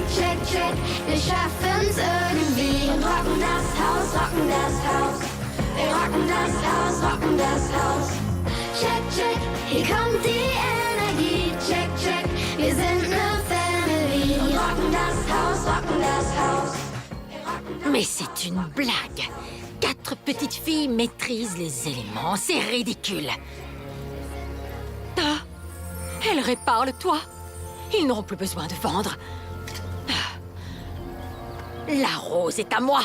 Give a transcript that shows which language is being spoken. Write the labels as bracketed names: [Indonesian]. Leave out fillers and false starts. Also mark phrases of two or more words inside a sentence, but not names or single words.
[English] Check, check, [German] wir schaffen's irgendwie. Und rocken das Haus, rocken das Haus. Wir rocken das Haus, rocken das Haus. [English] Check, check, [German] hier kommt die Energie. [English] Check, check, [German] wir sind ne Family. Und rocken das Haus, rocken das Haus. [French] Mais c'est une blague. 4 petites filles maîtrisent les éléments. C'est ridicule. Ah, elles réparent le toit. Ils n'auront plus besoin de vendre. Ah. La rose est à moi.